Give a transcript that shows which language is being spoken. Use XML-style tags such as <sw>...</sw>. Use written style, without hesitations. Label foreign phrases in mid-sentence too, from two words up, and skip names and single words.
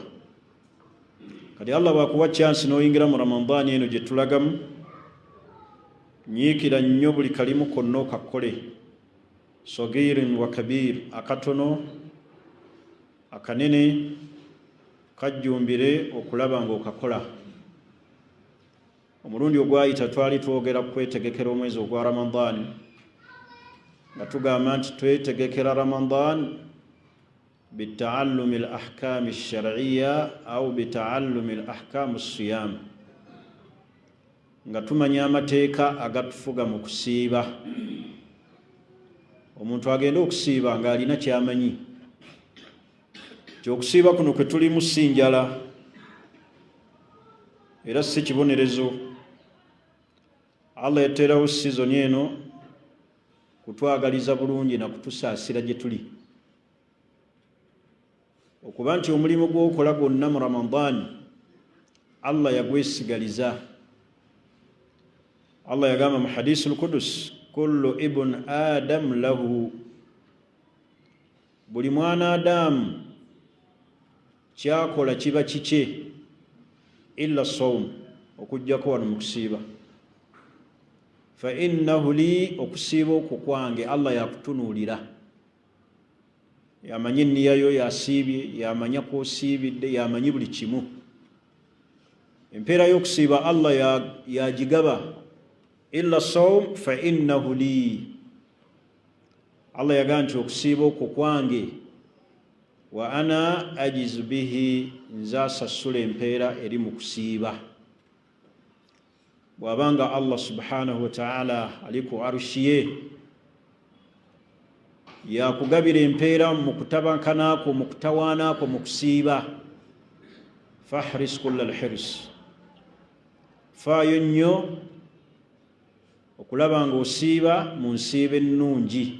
<lg>Kati Allah bw'akuwa chansi n'oyingira mu Ramadani eno gye tulagamu, nyiikira nnyo buli kalimu konna okakole,</lg> <ar>صغير وكبير,</ar> <lg>akatono akanene, kajjumbire okulaba ng'okakola. Omulundi ogwayita twali twogera ku kwetegekera omwezi ogwa Ramadani nga tugamba nti twetegekera Ramadan</lg> <ar>بتعلم الأحكام الشرعية أو بتعلم الأحكام الصيام</ar> <lg>nga tumanya amateeka agatufuga mu kusiiba. Omuntu agenda okusiiba nga alina kyamanyi ky'okusiiba kuno kwe tulimu si njala era si kibonerezo. Allah yateerawo sizoni eno kutwagaliza bulungi na kutusaasira gye tuli, okuba nti omulimu gw'okola gwonna mu Ramadan Allah yagwesigaliza. Allah yagamba mu</lg> <ar>الحديث القدسي, كل ابن آدم له,</ar> <lg>buli mwana Adamu kyakola kiba kikye,</lg> <ar>إلا الصوم,</ar> <lg>okujjako wano mu kusiiba.</lg> <ar>فإنه لي,</ar> <lg>okusiiba okwo kwange Allah yakutunuulira, yamanyi enniya yo yasiibye, yamanya kwosiibidde, yamanyi buli kimu. Empeera y'okusiiba Allah yagigaba,</lg> <ar>إلا الصوم فإنه لي.</ar> <lg>Allah yagamba nti okusiiba okwo kwange,</lg> <ar>وأنا أجزي به,</ar> <lg>nze asasula empeera eri mu kusiiba. Bw'abanga</lg> <ar>الله سبحانه وتعالى</ar> <lg>ali ku arushi ye yakugabira empeera mu kutabankanaako, mu kutawaanaako, mu kusiiba,</lg> <ar>فاحرص كل الحرص,</ar> <lg>faayo nnyo okulaba nga osiiba mu nsiiba ennungi.</lg>